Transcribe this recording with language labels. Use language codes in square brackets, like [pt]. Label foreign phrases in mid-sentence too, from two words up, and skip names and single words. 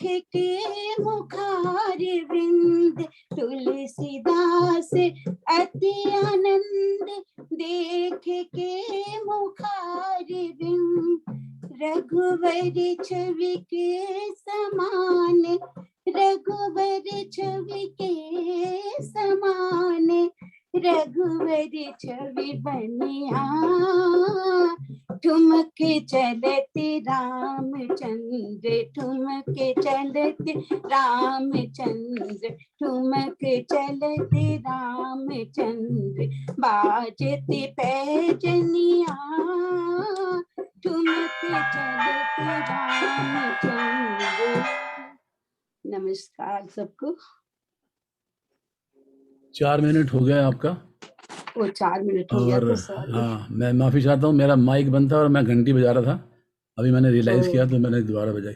[hi] के मुखार विंद, तुलसीदास अति आनंद, देख के मुखार विंद, रघुवर छवि के समान, रघुवर छवि के समान, रघुवर छवि बनिया, ठुमक चलते रामचंद्र, ठुमक चलते रामचंद्र, ठुमक चलते रामचंद्र, बाजते पैजनिया, ठुमक चलते रामचंद्र। नमस्कार सबको। 4 मिनट हो गया आपका। वो 4 मिनट हो गया और तो सॉरी। हाँ, मैं माफ़ी चाहता हूँ, मेरा माइक बंद था और मैं घंटी बजा रहा था, अभी मैंने रियलाइज़ तो- किया तो मैंने दोबारा बजाई।